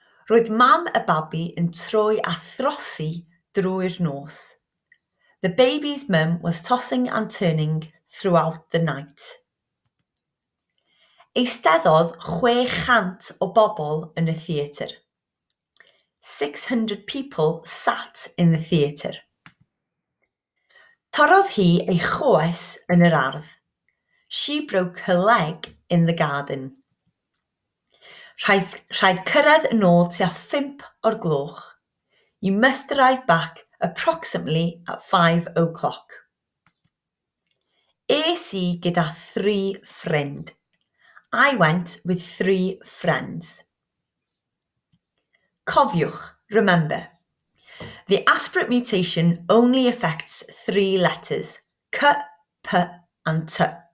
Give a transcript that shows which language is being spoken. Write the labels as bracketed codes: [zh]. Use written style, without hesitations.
[cy] Roedd mam y babi yn troi a throsi drwy'r nos. [en] The baby's mum was tossing and turning throughout the night. [cy] Eisteddodd 600 o bobl yn y theatr. [en] 600 people sat in the theatre. [cy] Torrodd hi ei choes yn yr ardd. [en] She broke her leg in the garden. [cy] Rhaid cyrraedd yn ôl tua 5 o'r gloch. [en] You must arrive back approximately at 5 o'clock. [cy] Es I gyda 3 ffrind. [en] I went with 3 friends. [cy] Cofiwch, [en] remember, the aspirate mutation only affects 3 letters, c, p, and t.